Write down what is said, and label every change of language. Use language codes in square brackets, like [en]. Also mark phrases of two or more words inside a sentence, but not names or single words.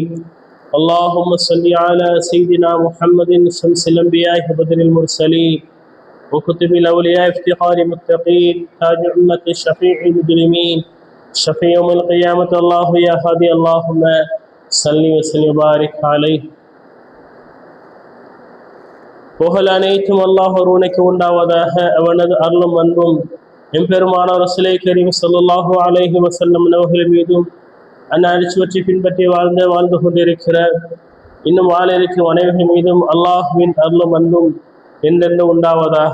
[ar] اللهم صل على سيدنا محمد شمس الأنبياء بدر المرسلين وكتب الأولياء افتقار المتقين تاج أمة الشفيع المجرمين شفيع يوم القيامة الله يا هادي اللهم صل وسلم وبارك عليه. [ta] புகழ் அனைத்தும் அல்லாஹ் ஒருவனுக்கு உண்டாவதாக. அவனது அருளும் அன்பும் எம்பெருமான ரசூலை கரீம் [ar] صلى الله عليه وسلم [ta] அவர்கள் மீதும் அன்னாரிச்சுவற்றை பின்பற்றி வாழ்ந்து கொண்டிருக்கிற இன்னும் வாழ இருக்கும் அனைவர்கள் மீதும் அல்லாஹுவின் அருளும் அன்பும் என்றென்று உண்டாவதாக.